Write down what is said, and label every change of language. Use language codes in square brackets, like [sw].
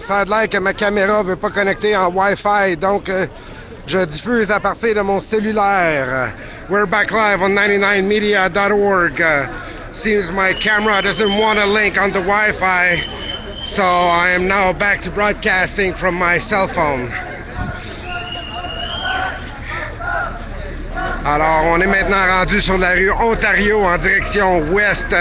[fr] Ça a l'air que ma caméra ne veut pas connecter en Wi-Fi, donc je diffuse à partir de mon cellulaire. [en] We're back live on 99media.org. Seems my camera doesn't want to link on the Wi-Fi, so I am now back to broadcasting from my cell phone. [fr] Alors, on est maintenant rendu sur la rue Ontario en direction ouest.